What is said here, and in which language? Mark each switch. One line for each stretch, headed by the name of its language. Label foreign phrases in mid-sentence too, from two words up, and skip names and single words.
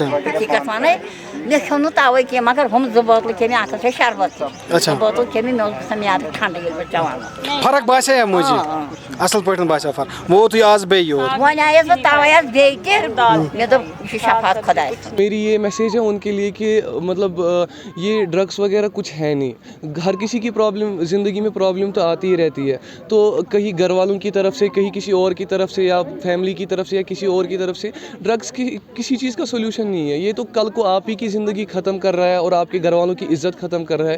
Kashmiri: حقیٖقت وَنَے, مےٚ کھیوٚو نہٕ تَوَے کینٛہہ, مگر ہُم 2 بٲتلہٕ کھے مےٚ, اَکھ ٲس شربت ژوٚپ, 2 بٲتلہٕ کھے مےٚ اوس گژھان میٛادٕ ٹھنٛڈٕ ییٚلہِ بہٕ چٮ۪وان ٲسٕس. فرق باسے موجی اصل پٲٹھۍ باسیو فرق, وۄنۍ ووتُے آز بیٚیہِ یور. وۄنۍ آیَس بہٕ تَوَے حظ بیٚیہِ تہِ, مےٚ دوٚپ یہِ چھُ شفاعت خۄدایَس سُنٛد.
Urdu: میری یہ میسیج ہے ان کے لیے کہ مطلب یہ ڈرگس وغیرہ کچھ ہے نہیں. ہر کسی کی پرابلم, زندگی میں پرابلم تو آتی ہی رہتی ہے, تو کہیں گھر والوں کی طرف سے, کہیں کسی اور کی طرف سے, یا فیملی کی طرف سے, یا کسی اور کی طرف سے, ڈرگس کسی چیز کا سولوشن نہیں ہے. یہ تو کل کو آپ ہی کی زندگی ختم کر رہا ہے, اور آپ کے گھر والوں کی عزت ختم کر رہا ہے.